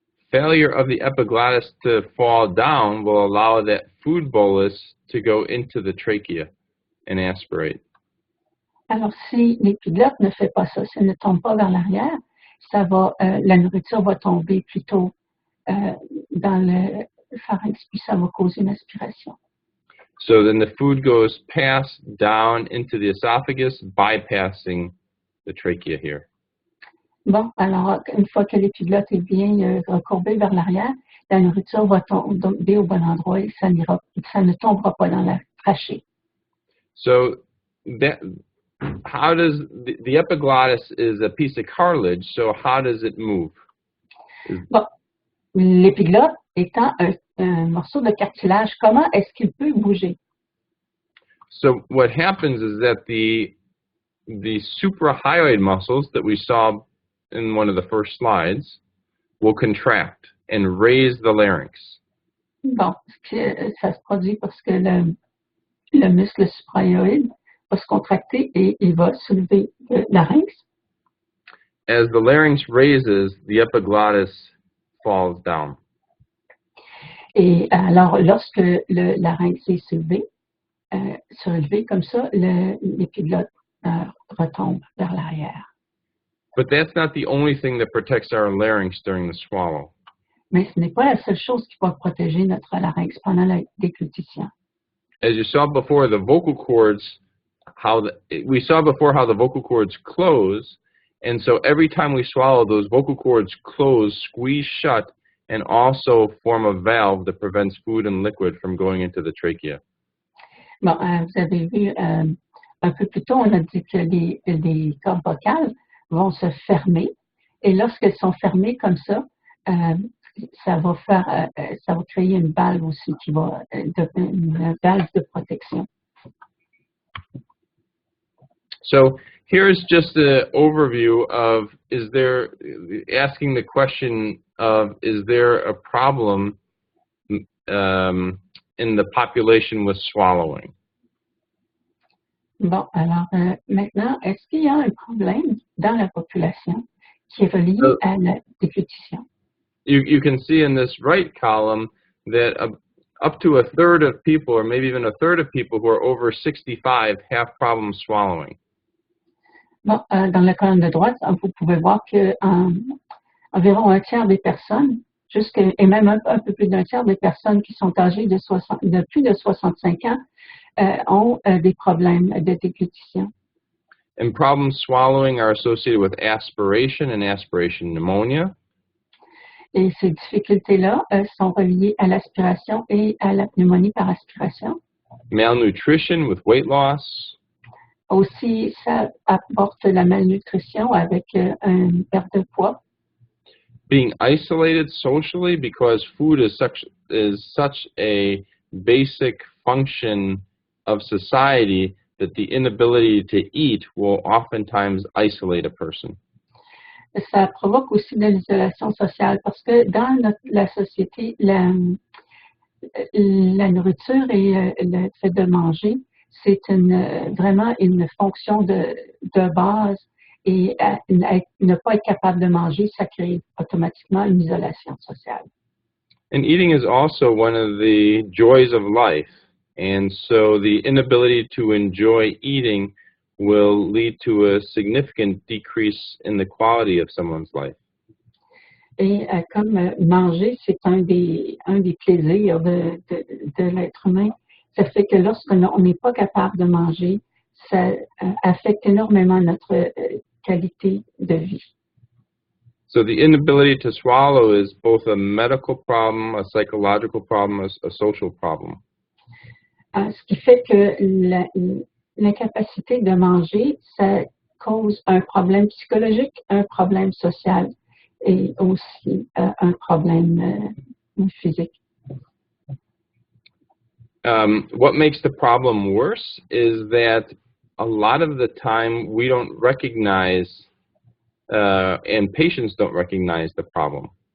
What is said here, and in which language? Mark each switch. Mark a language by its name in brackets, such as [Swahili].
[English] Failure of the epiglottis to fall down will allow that food bolus to go into the trachea and aspirate. [French] Alors, si l'épiglotte ne fait pas ça, si elle ne tombe pas vers l'arrière, la nourriture va tomber plutôt dans le pharynx, puis ça va causer une aspiration. [English] So then the food goes past down into the esophagus, bypassing the trachea here. [French] Bon, alors, une fois que l'épiglotte est bien recourbée vers l'arrière, la nourriture va tomber au bon endroit et ça ne tombera pas dans la trachée. [English] So how does the epiglottis is a piece of cartilage, so how does it move? [French] Bon, l'épiglotte étant un morceau de cartilage, comment est-ce qu'il peut bouger? [English] So what happens is that the suprahyoid muscles that we saw in one of the first slides will contract and raise the larynx. [French] Bon, ça se produit parce que le muscle suprahyoïde va se contracter et il va soulever le larynx. [English] As the larynx raises, the epiglottis falls down. [French] Et alors, lorsque le larynx est surélevé comme ça, l'épiglotte retombe vers l'arrière. [English] But that's not the only thing that protects our larynx during the swallow. [French] Mais ce n'est pas la seule chose qui va protéger notre larynx pendant la déglutition. [English] As you saw before, the vocal cords, we saw before how the vocal cords close, and so every time we swallow, those vocal cords close, squeeze shut, and also form a valve that prevents food and liquid from going into the trachea. [French] Bon, vous avez vu un peu plus tôt, on a dit que les cordes vocales vont se fermer, et lorsqu'elles sont fermées comme ça, ça va créer une valve aussi qui va devenir une valve de protection. [English] So here's just an overview of asking the question of, is there a problem in the population with swallowing? [French] Bon, alors maintenant, est-ce qu'il y a un problème dans la population qui est relié à la déglutition? [English] You can see in this right column that up to a third of people, or maybe even a third of people who are over 65 have problems swallowing. [French] Bon, dans la colonne de droite, vous pouvez voir que environ un tiers des personnes, et même un peu plus d'un tiers des personnes qui sont âgées de plus de 65 ans ont des problèmes de déglutition. [English] And problems swallowing are associated with aspiration and aspiration pneumonia. [French] Et ces difficultés-là sont reliées à l'aspiration et à la pneumonie par aspiration. [English] Malnutrition with weight loss. [French] Aussi, ça apporte la malnutrition avec une perte de poids. [English] Being isolated socially because food is such a basic function of society that the inability to eat will oftentimes isolate a person. [French] Ça provoque aussi de l'isolation sociale parce que dans la société, la nourriture et le fait de manger, c'est vraiment une fonction de base et ne pas être capable de manger, ça crée automatiquement une isolation sociale. [English] And eating is also one of the joys of life, and so the inability to enjoy eating will lead to a significant decrease in the quality of someone's life. [French] Et comme manger, c'est un des plaisirs de l'être humain, ça fait que lorsqu'on n'est pas capable de manger, ça affecte énormément notre qualité de vie. [English] So the inability to swallow is both a medical problem, a psychological problem, a social problem. [French] Ce qui fait que L'incapacité de manger, ça cause un problème psychologique, un problème social et aussi un problème physique. [English] What makes the problem worse is that a lot of the time we don't recognize, and patients don't recognize the problem.